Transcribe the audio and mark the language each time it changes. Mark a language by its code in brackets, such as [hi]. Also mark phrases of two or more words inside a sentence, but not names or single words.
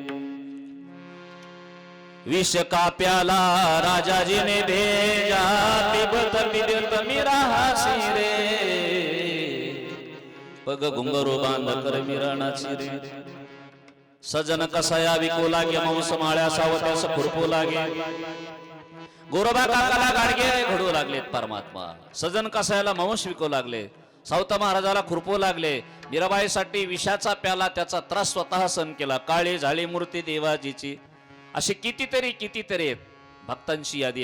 [hi] विष का प्याला राजाजीने भेजा पिबत पिबत मीरा हासी रे. पग घुंगरू बांध कर मिरणाची रे. [mr] सजन कसाया विकू लागे मांस माळ्या सावत्यास खुरपू लागे. गोरोबा काकाला गाडगे घडू लागलेत परमात्मा. सजन कसायाला मांस विकू लागले. सावता महाराजाला खुरपू लागले. मीराबाईसाठी विषाचा प्याला त्याचा त्रास स्वतः सहन केला. काळी झाली मूर्ती देवाजीची. असे कितीतरी आहेत. भक्तांची यादी.